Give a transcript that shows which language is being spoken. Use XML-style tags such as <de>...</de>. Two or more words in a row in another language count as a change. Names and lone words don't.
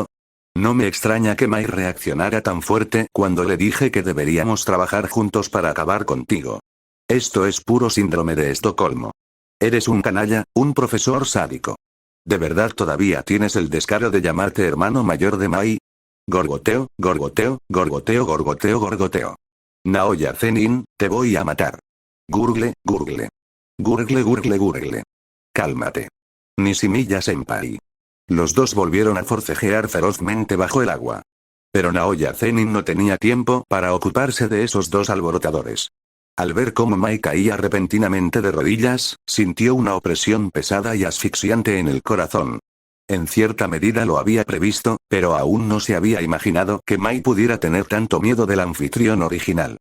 <es>No me extraña que Mai reaccionara tan fuerte cuando le dije que deberíamos trabajar juntos para acabar contigo. Esto es puro síndrome de Estocolmo. Eres un canalla, un profesor sádico. ¿De verdad todavía tienes el descaro de llamarte hermano mayor de Mai? Gorgoteo, gorgoteo, gorgoteo, gorgoteo, gorgoteo. Naoya Zenin, te voy a matar.</es> <en>Gurgle, gurgle. Gurgle, gurgle, gurgle. Cálmate. Nishimiya senpai.</en> <es>Los dos volvieron a forcejear ferozmente bajo el agua. Pero Naoya Zenin no tenía tiempo para ocuparse de esos dos alborotadores. Al ver cómo Mai caía repentinamente de rodillas, sintió una opresión pesada y asfixiante en el corazón. En cierta medida lo había previsto, pero aún no se había imaginado que Mai pudiera tener tanto miedo del anfitrión original.</es>